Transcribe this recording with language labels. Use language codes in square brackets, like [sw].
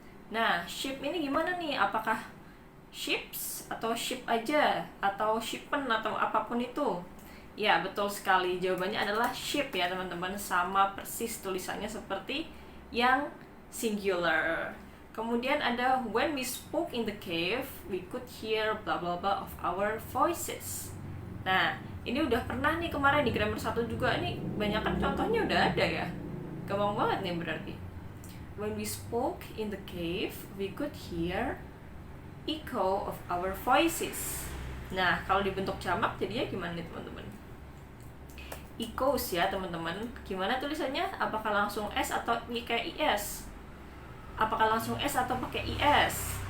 [id] Nah, sheep ini gimana nih? Apakah sheeps atau sheep aja atau sheepen atau apapun itu? Ya, betul sekali. Jawabannya adalah sheep ya teman-teman. Sama persis tulisannya seperti yang singular. Kemudian ada [en] when we spoke in the cave, we could hear blah blah blah of our voices. [id] Nah, ini udah pernah nih kemarin di grammar 1 juga. Ini banyak kan contohnya udah ada ya. Gampang banget nih berarti. [en] When we spoke in the cave, we could hear echo of our voices. [id] Nah, kalau dibentuk jamak jadinya gimana nih teman-teman? Echoes ya teman-teman. Gimana tulisannya? Apakah langsung S atau pakai IS? Apakah langsung S atau pakai IS?